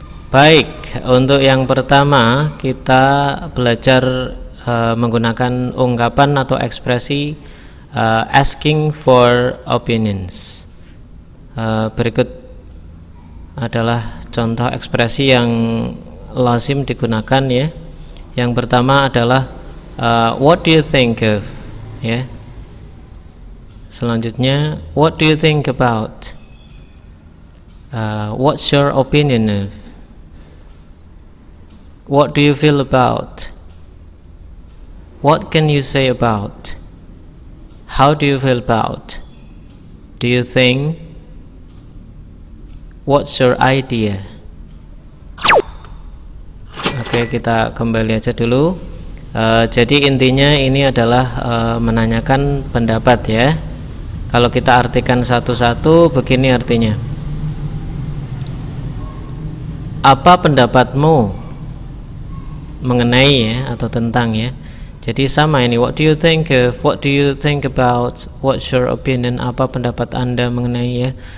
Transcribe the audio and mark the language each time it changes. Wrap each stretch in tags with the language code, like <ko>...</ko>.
<id>Baik, untuk yang pertama kita belajar menggunakan ungkapan atau ekspresi</id> <en>asking for opinions.</en> <id>Berikut adalah contoh ekspresi yang lazim digunakan, ya. Yang pertama adalah</id> <en>what do you think of,</en> <id>ya. Selanjutnya,</id> <en>what do you think about? What's your opinion of? What do you feel about? What can you say about? How do you feel about? Do you think? What's your idea?</en> <id>Oke, kita kembali aja dulu. Jadi intinya ini adalah menanyakan pendapat, ya. Kalau kita artikan satu-satu, begini artinya. Apa pendapatmu mengenai, ya, atau tentang, ya. Jadi sama ini,</id> <en>what do you think of, what do you think about, what's your opinion,</en> <id>apa pendapat Anda mengenai, ya.</id>